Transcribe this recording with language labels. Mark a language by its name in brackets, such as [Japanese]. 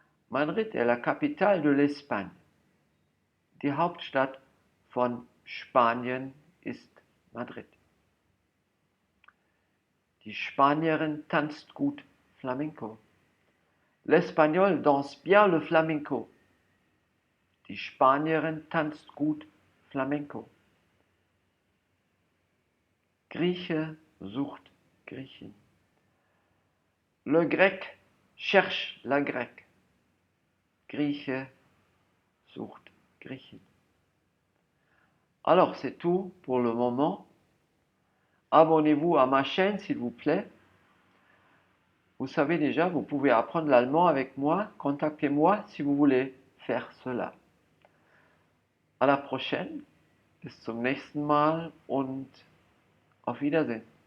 [French] Madrid est la capitale de l'Espagne. [German] Die Hauptstadt von Spanien ist Madrid. Die Spanierin tanzt gut Flamenco. [French] L'Espagnol danse bien le flamenco. [German] Die Spanierin tanzt gut Flamenco. Grieche sucht Griechin. [French] Le Grec cherche la Grecque. [German] Grieche sucht Griechin. [French] Alors, c'est tout pour le moment. Abonnez-vous à ma chaîne, s'il vous plaît. Vous savez déjà, vous pouvez apprendre l'allemand avec moi. Contactez-moi si vous voulez faire cela. À la prochaine. [German] Bis zum nächsten Mal und auf Wiedersehen.